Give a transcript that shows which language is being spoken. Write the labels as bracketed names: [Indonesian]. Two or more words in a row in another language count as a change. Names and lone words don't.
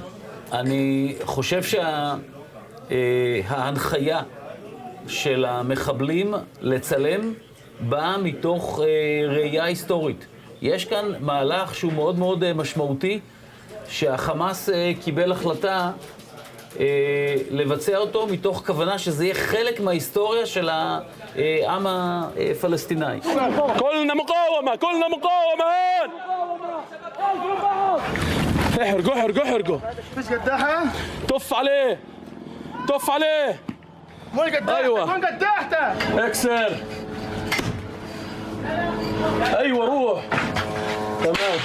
[Hebrew] אני חושב שההנחיה של המחבלים לצלם באה מתוך ראייה היסטורית. יש כאן מהלך שהוא מאוד מאוד משמעותי, שהחמאס קיבל החלטה לבצע אותו מתוך כוונה שזה יהיה חלק מההיסטוריה של העם הפלסטיני. [Arabic] كلنا مقاومة احرقوا مش قداحة طف عليه وين قداحته أيوة. وين قداحته اكسر ايوه روح تمام.